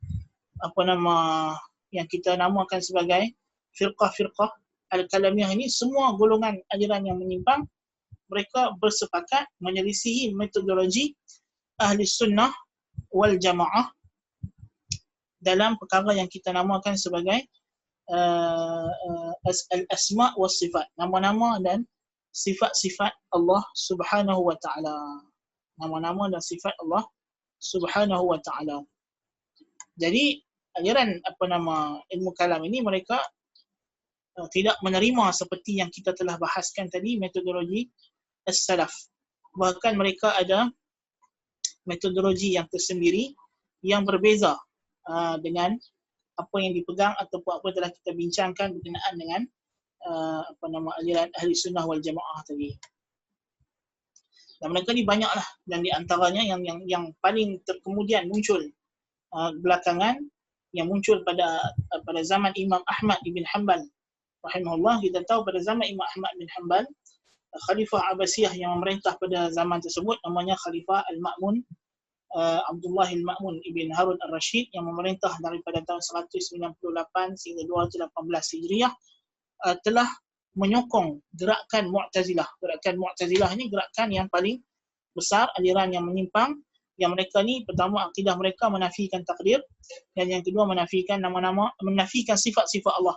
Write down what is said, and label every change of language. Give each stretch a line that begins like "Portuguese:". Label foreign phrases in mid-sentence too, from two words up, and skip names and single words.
Malay: yang kita namakan sebagai firqah-firqah al-kalamiyah ini, semua golongan aliran yang menyimpang, mereka bersepakat menyelisihi metodologi
Arabic: أهل السنة والجماعة
Malay: dalam perkara yang kita namakan sebagai
Arabic: الأسماء والصفات,
Malay: nama-nama dan sifat-sifat Allah
Arabic: سبحانه وتعالى.
Malay: Nama-nama dan sifat Allah
Arabic: سبحانه وتعالى.
Malay: Jadi aliran ilmu kalam ini mereka tidak menerima seperti yang kita telah bahaskan tadi metodologi as-salaf. Bahkan mereka ada metodologi yang tersendiri yang berbeza dengan apa yang dipegang ataupun apa yang telah kita bincangkan berkenaan dengan aliran
Arabic: أهل السنة والجماعة
Malay: tadi. Dan mereka ni banyaklah, dan di antaranya yang paling kemudian muncul belakangan, yang muncul pada zaman Imam Ahmad bin Hanbal rahimahullah. Kita tahu pada zaman Imam Ahmad bin Hanbal, Khalifah Abbasiyah yang memerintah pada zaman tersebut namanya Khalifah Al-Ma'mun, Abdullah Al-Ma'mun ibn Harun Al-Rashid, yang memerintah daripada tahun 198 sehingga 218 Hijriah, telah menyokong gerakan Mu'tazilah. Gerakan Mu'tazilah ini gerakan yang paling besar, aliran yang menyimpang, yang mereka ni pertama akidah mereka menafikan takdir, dan yang kedua menafikan nama-nama, menafikan sifat-sifat Allah.